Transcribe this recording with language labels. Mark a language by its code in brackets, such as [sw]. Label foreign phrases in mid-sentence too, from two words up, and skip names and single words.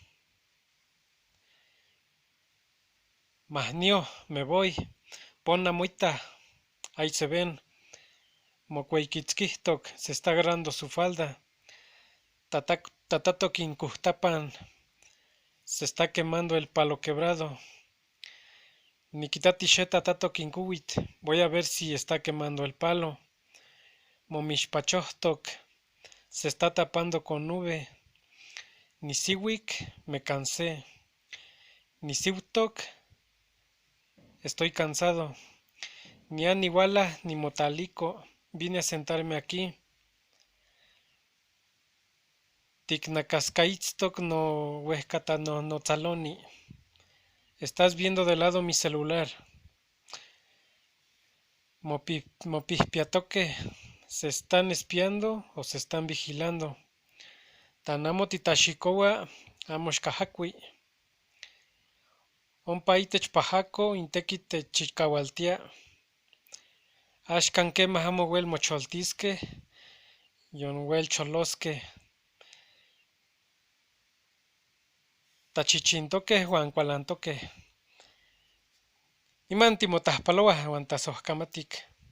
[nah] Mahnio, [es] me voy, pon muita, ahí se ven, mocueiquitzquihtoc, se está agarrando su falda, [nah] tatatoc incuhtapan, [es] se está quemando el palo quebrado. [nah] Nikitati tatatoc incuhuit, [es] voy a ver si está quemando el palo. Momixpachohtoc, se está tapando con nube. Nisiwik, me cansé. Nisiutoc, estoy cansado. [nah] Ni aniwala ni motalico, [es] vine a sentarme aquí. [nah] Ticnacascaitztoc no huescatano no tzaloni. [es] Estás viendo de lado mi celular. Mopihpiatoque, se están espiando o se están vigilando. [nah] Tanamo titaxicoua, amos cajacui. Ompa itech pajaco, intequit techicaualtia. Axcan quemah amo uel mocholtisqueh, yon uel cholosqueh. Tachichintoqueh uan cualantoqueh. Iman timotahpalouah uan tasohcamatic.